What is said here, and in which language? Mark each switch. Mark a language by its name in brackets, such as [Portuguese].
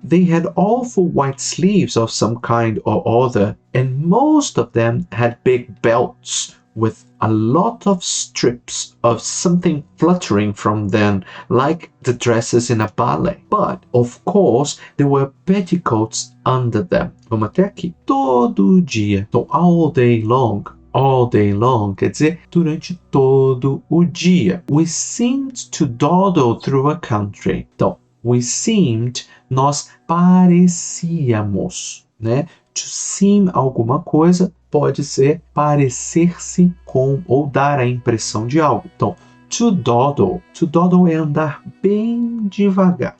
[English] They had awful white sleeves of some kind or other, and most of them had big belts with a lot of strips of something fluttering from them, like the dresses in a ballet. But, of course, there were petticoats under them. [Portuguese] Vamos até aqui. Todo dia. Então, [English] all day long. All day long [Portuguese] quer dizer durante todo o dia. [English] We seemed to dawdle through a country. [Portuguese] Então, [English] we seemed, [Portuguese] nós parecíamos, né? [English] To seem [Portuguese] alguma coisa pode ser parecer-se com ou dar a impressão de algo. Então, [English] to dawdle [Portuguese] é andar bem devagar.